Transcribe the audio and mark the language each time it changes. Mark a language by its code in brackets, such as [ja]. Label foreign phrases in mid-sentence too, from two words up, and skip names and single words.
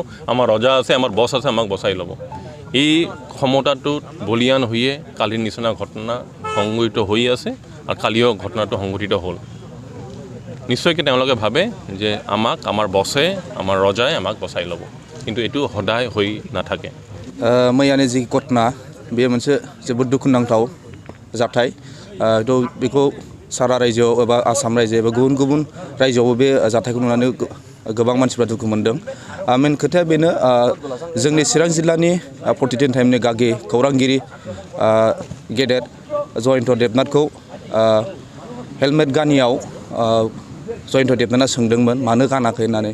[as] আমাৰ ৰজা আছে, আমাৰ বছ আছে, আমাক বচাই ল'ব। এই ক্ষমতাটোত বলিয়ান হৈয়ে কালিৰ নিচিনা ঘটনা সংঘটিত হৈ আছে, আৰু কালিও ঘটনাটো সংঘটিত হ'ল। নিশ্চয়কৈ তেওঁলোকে ভাবে যে আমাৰ বছে, আমাৰ ৰজাই আমাক বচাই ল'ব, কিন্তু এইটো সদায় হৈ নাথাকে। [brx] मैयानि जि घटना बेयो मोनसे जोबोद दुखुनांथाव जाथाय। बेखौ सारा रायजोआव एबा आसाम रायजो एबा गुबुन गुबुन रायजोआवबो बे जाथायखौ नुनानै गोबां मानसिफ्रा दुखु मोनदों। मेन खोथाया बेनो, जोंनि चिरां जिल्लानि प्रतिदिन टाइमनि गागि खौरांगिरि गेदेर जयन्त देबनाथखौ हेलमेट गानियाव जयन्त देबनाथआ सोंदोंमोन मानो गानाखै होननानै।